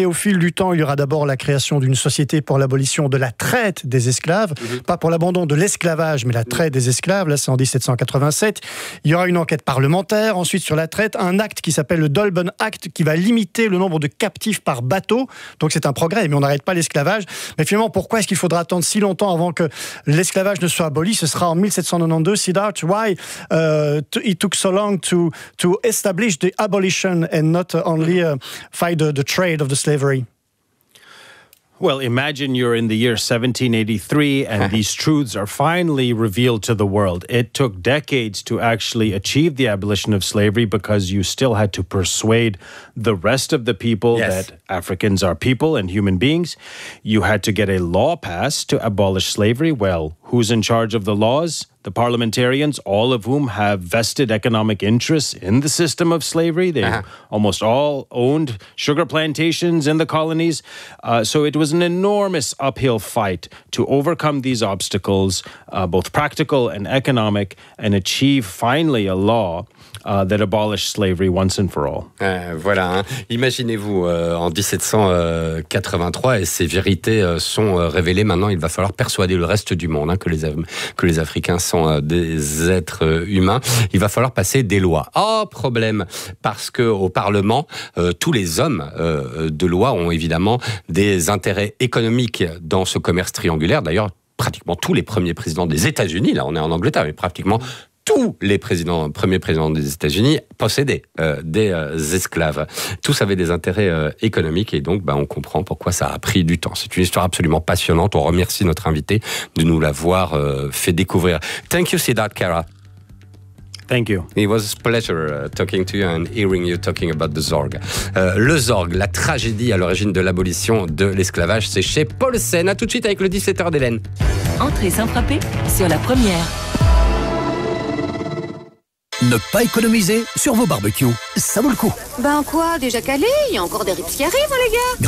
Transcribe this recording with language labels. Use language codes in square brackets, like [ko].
[fr] Mais au fil du temps, il y aura d'abord la création d'une société pour l'abolition de la traite des esclaves, pas pour l'abandon de l'esclavage, mais la traite des esclaves, là c'est en 1787. Il y aura une enquête parlementaire, ensuite sur la traite, un acte qui s'appelle le Dolben Act, qui va limiter le nombre de captifs par bateau. Donc c'est un progrès, mais on n'arrête pas l'esclavage. Mais finalement, pourquoi est-ce qu'il faudra attendre si longtemps avant que l'esclavage ne soit aboli? Ce sera en 1792. [en] Siddharth, why it took so long to establish the abolition and not only fight the trade of the slavery? Well, imagine you're in the year 1783 and these truths are finally revealed to the world. It took decades to actually achieve the abolition of slavery because you still had to persuade the rest of the people that Africans are people and human beings. You had to get a law passed to abolish slavery. Well, who's in charge of the laws? The parliamentarians, all of whom have vested economic interests in the system of slavery. They almost all owned sugar plantations in the colonies. So it was an enormous uphill fight to overcome these obstacles, both practical and economic, and achieve finally a law that abolished slavery once and for all. [fr] Voilà. Hein. Imaginez-vous en 1783 et ces vérités sont révélées. Maintenant, il va falloir persuader le reste du monde hein, que les Africains sont des êtres humains. Il va falloir passer des lois. Oh, problème, parce qu'au Parlement, tous les hommes de loi ont évidemment des intérêts économiques dans ce commerce triangulaire. D'ailleurs, pratiquement tous les premiers présidents des États-Unis, là on est en Angleterre, mais pratiquement tous les présidents, premiers présidents des États-Unis possédaient des esclaves. Tous avaient des intérêts économiques et donc on comprend pourquoi ça a pris du temps. C'est une histoire absolument passionnante. On remercie notre invité de nous l'avoir fait découvrir. [en] Thank you, Siddharth Khera. Thank you. It was a pleasure talking to you and hearing you talking about the Zorg. [fr] Le Zorg, la tragédie à l'origine de l'abolition de l'esclavage, c'est chez Paul Sen. A tout de suite avec le 17h d'Hélène. Entrez sans frapper sur la première. Ne pas économiser sur vos barbecues, ça vaut le coup. Ben quoi, déjà calé, il y a encore des ribs qui arrivent, hein, les gars.